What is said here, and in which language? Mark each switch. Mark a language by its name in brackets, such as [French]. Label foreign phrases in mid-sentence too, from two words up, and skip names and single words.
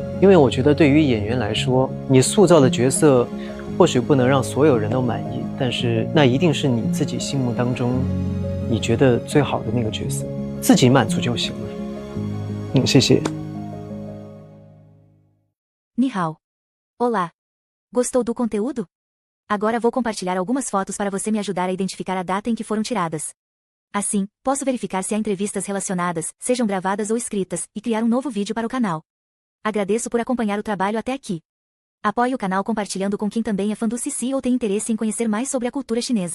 [Chinese] 因为我觉得对于演员来说，你塑造的角色或许不能让所有人都满意，但是那一定是你自己心目当中你觉得最好的那个角色，自己满足就行了。谢谢。你好. [Portuguese] Olá. Gostou do conteúdo? Agora vou compartilhar algumas fotos para você me ajudar a identificar a data em que foram tiradas. Assim, posso verificar se há entrevistas relacionadas, sejam gravadas ou escritas, e criar um novo vídeo para o canal. Agradeço por acompanhar o trabalho até aqui. Apoie o canal compartilhando com quem também é fã do Sisi ou tem interesse em conhecer mais sobre a cultura chinesa.